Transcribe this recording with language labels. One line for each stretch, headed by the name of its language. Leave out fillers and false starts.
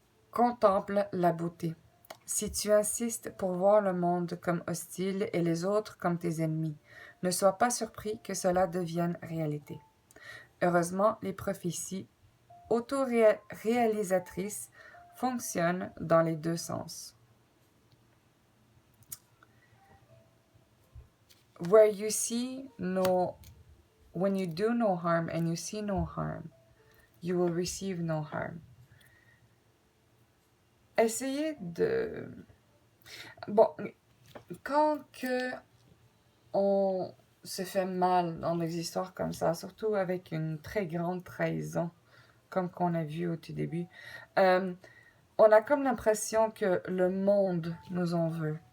French: Contemple la beauté. Si tu insistes pour voir le monde comme hostile et les autres comme tes ennemis, ne sois pas surpris que cela devienne réalité. Heureusement, les prophéties auto-réalisatrices fonctionnent dans les deux sens.
English: Where you see no, when you do no harm and you see no harm, you will receive no harm.
French: Essayez de... Bon, quand que on se fait mal dans des histoires comme ça, surtout avec une très grande trahison, comme qu'on a vu au tout début, on a comme l'impression que le monde nous en veut.